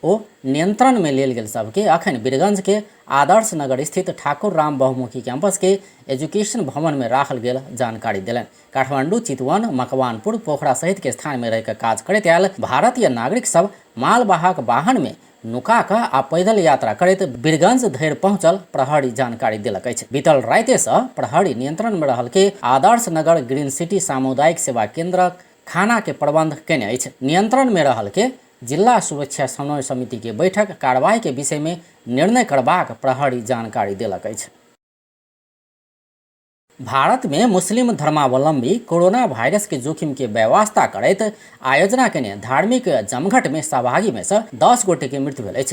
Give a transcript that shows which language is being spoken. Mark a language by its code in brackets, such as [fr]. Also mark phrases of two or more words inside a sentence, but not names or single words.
[mai] ओ नियंत्रण में लेल गेल सबके अखन बीरगंज के आदर्श नगर स्थित ठाकुर राम बहुमुखी कैंपस के एजुकेशन भवन में राखल गेल जानकारी देलनि। काठमांडू, चितवन, मकवानपुर, पोखरा सहित के स्थान में रहिकऽ काज करैत आयल भारतीय नागरिक सब मालवाहक वाहन में नुका कऽ आ पैदल यात्रा करैत बीरगंज धरि पहुंचल प्रहरी जानकारी देलक अछि। बीतल राति से प्रहरी नियंत्रण में रहल के आदर्श नगर ग्रीन सिटी सामुदायिक सेवा केंद्र खाना के प्रबंध केने अछि। नियंत्रण में रहल के जिला सुरक्षा समन्वय समिति के बैठक कार्रवाई के विषय में निर्णय करबाक प्रहरी जानकारी देलक अछि। भारत में मुस्लिम धर्मावलंबी कोरोना वायरस के जोखिम के व्यवस्था करैत आयोजना केने धार्मिक जमघट में सहभागी में से 10 गोटे के मृत्यु भेल अछि।